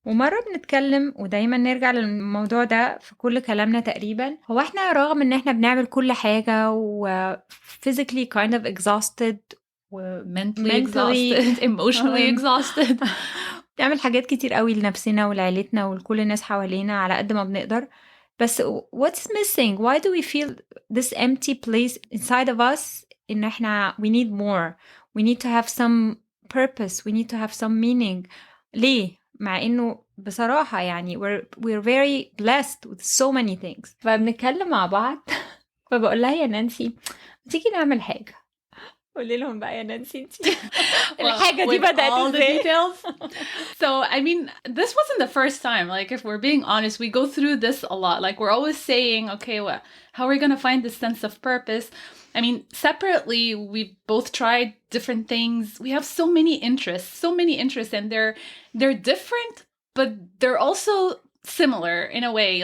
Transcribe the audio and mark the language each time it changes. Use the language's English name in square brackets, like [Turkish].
[Arabic] ومرة بنتكلم ودايما نرجع للموضوع ده في كل كلامنا تقريبا, هو احنا رغم ان احنا بنعمل كل حاجة و [English] physically kind of exhausted [Arabic] و [English] mentally exhausted, emotionally exhausted, [Arabic] بنعمل حاجات كتير قوي لنفسنا ولعيلتنا ولكل الناس حوالينا على قد ما بنقدر. [English] بس what's missing? Why do we feel this empty place inside of us? [Arabic] إن احنا [English] we need more, we need to have some purpose, we need to have some meaning. [Arabic] ليه؟ مع إنه بصراحة يعني [English] we're very blessed with so many things. [Arabic] فبنتكلم مع بعض فبقول لها يا نانسي تيجي نعمل حاجة. قولي لهم بقى يا نانسي انتي الحاجة دي بدأت ازاي. [English] So I mean, this wasn't the first time. Like if we're being honest, we go through this a lot. Like we're always saying, okay, well, how are we going to find this sense of purpose? I mean, separately, we've both tried different things. We have so many interests, and they're different, but they're also similar in a way.